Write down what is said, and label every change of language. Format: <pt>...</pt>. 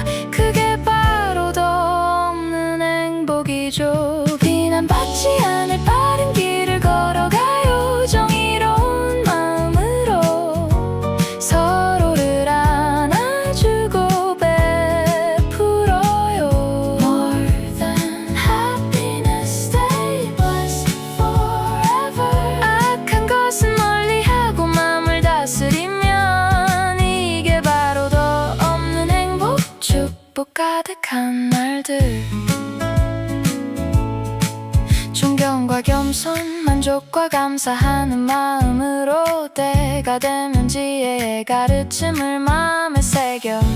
<ko>그게 바로 더 없는 행복이죠. 비난받지 않을 바른 길을 걸어가요. 정의로운 마음으로 서로를 안아주고 베풀어요.</ko> <en>More than happiness, stay blessed forever.</en> <ko>악한 것은 멀리하고 마음을 다스리면 이게 바로 더 없는 행복. 축복 가득한 날들. 존경과 겸손 만족과 감사하는 마음으로 때가 되면 지혜의 가르침을 마음에 새겨.</ko>